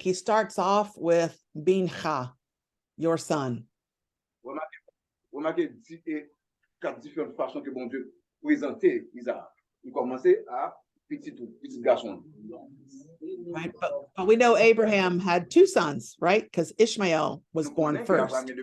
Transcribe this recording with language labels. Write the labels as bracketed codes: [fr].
[en] He starts off with bincha, your son. [fr] Remarquez 4 différentes façons que bon Dieu présentait Isaac. Il commençait à petit garçon. [en] Right, but we know Abraham had 2 sons, right? Because Ishmael was born first.